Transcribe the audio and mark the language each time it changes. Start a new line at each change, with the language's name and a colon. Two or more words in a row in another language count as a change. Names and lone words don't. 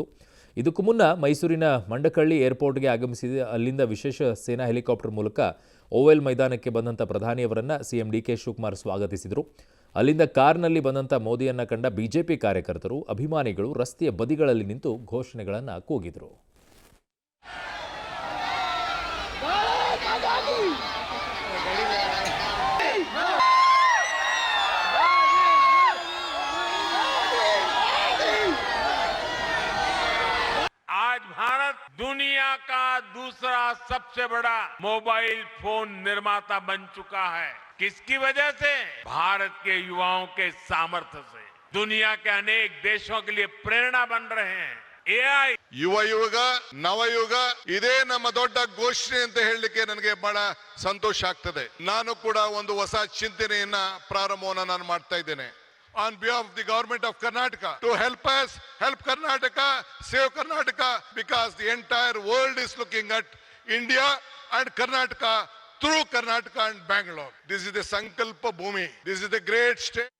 Kannada: ಇದಕ್ಕೂ ಮುನ್ನ ಮೈಸೂರಿನ ಮಂಡಕಳ್ಳಿ ಏರ್ಪೋರ್ಟ್ಗೆ ಆಗಮಿಸಿದ ಅಲ್ಲಿಂದ ವಿಶೇಷ ಸೇನಾ ಹೆಲಿಕಾಪ್ಟರ್ ಮೂಲಕ ಓವೆಲ್ ಮೈದಾನಕ್ಕೆ ಬಂದಂಥ ಪ್ರಧಾನಿಯವರನ್ನು ಸಿಎಂ ಡಿ ಕೆ ಶಿವಕುಮಾರ್ ಸ್ವಾಗತಿಸಿದರು. ಅಲ್ಲಿಂದ ಕಾರ್ನಲ್ಲಿ ಬಂದಂಥ ಮೋದಿಯನ್ನು ಕಂಡ ಬಿಜೆಪಿ ಕಾರ್ಯಕರ್ತರು, ಅಭಿಮಾನಿಗಳು ರಸ್ತೆಯ ಬದಿಗಳಲ್ಲಿ ನಿಂತು ಘೋಷಣೆಗಳನ್ನು ಕೂಗಿದರು.
Hindi: आज भारत दुनिया का दूसरा सबसे बड़ा मोबाइल फोन निर्माता बन चुका है। किसकी वजह से? भारत के युवाओं के सामर्थ्य से। दुनिया के अनेक देशों के लिए प्रेरणा बन रहे हैं।
Kannada: ಎಐ ಯುವಯುಗ ನವಯುಗ ಇದೇ ನಮ್ಮ ದೊಡ್ಡ ಘೋಷಣೆ ಅಂತ ಹೇಳಲಿಕ್ಕೆ ನನಗೆ ಬಹಳ ಸಂತೋಷ ಆಗ್ತದೆ. ನಾನು ಕೂಡ ಒಂದು ಹೊಸ ಚಿಂತನೆಯನ್ನ ಪ್ರಾರಂಭವನ್ನ ನಾನು ಮಾಡ್ತಾ ಇದ್ದೇನೆ.
English: On behalf of the government of Karnataka to help us, help Karnataka, save Karnataka, because the entire world is looking at India and Karnataka through Karnataka and Bangalore. This is the Sankalpa Bhumi. This is the great state.